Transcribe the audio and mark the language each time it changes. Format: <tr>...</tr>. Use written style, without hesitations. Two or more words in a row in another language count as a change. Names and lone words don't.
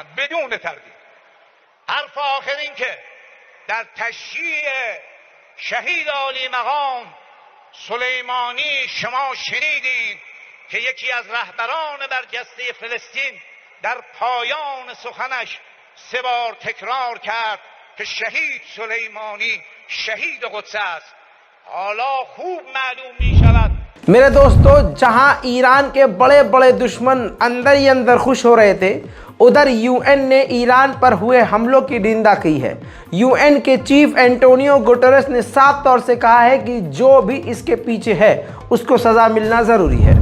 <fa>بدون تردید حرف آخر این که در تشییع شهید عالی مقام سلیمانی شما شنیدید که یکی از رهبران برجسته فلسطین در پایان سخنش 3 بار تکرار کرد که شهید سلیمانی شهید قدس است. حالا خوب معلوم می شود</fa> <hi>मेरे दोस्तों, जहां ईरान के बड़े बड़े दुश्मन अंदर ही अंदर खुश हो रहे थे, उधर UN ने ईरान पर हुए हमलों की निंदा की है। UN के चीफ एंटोनियो गुटेरेस ने साफ तौर से कहा है कि जो भी इसके पीछे है उसको सज़ा मिलना ज़रूरी है।</hi>